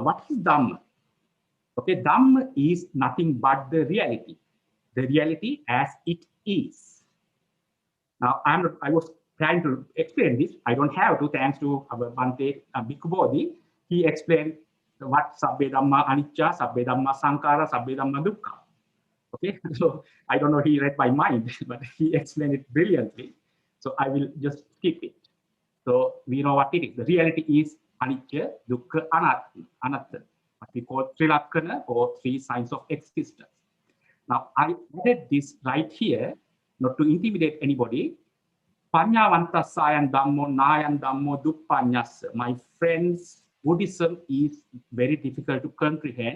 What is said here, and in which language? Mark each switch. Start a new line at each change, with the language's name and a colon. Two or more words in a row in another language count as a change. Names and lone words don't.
English: What is Dhamma? Okay, Dhamma is nothing but the reality as it is. Now, I was trying to explain this. I don't have to, thanks to our Bhante Bhikkhu Bodhi. He explained what
Pali: Sabbe Dhamma Anicca, Sabbe Dhamma Sankara, Sabbe Dhamma Dukkha.
English: Okay, so I don't know, he read my mind, but he explained it brilliantly. So I will just skip it. So we know what it is. The reality is
Pali: anicca, dukkha, anatta,
English: what we call trilakkana or three signs of existence. Now I added this right here, not to intimidate anybody.
Pali: Panyavantasayan Dhammo Nayan Dhammo Duppanyasa.
English: My friends, Buddhism is very difficult to comprehend.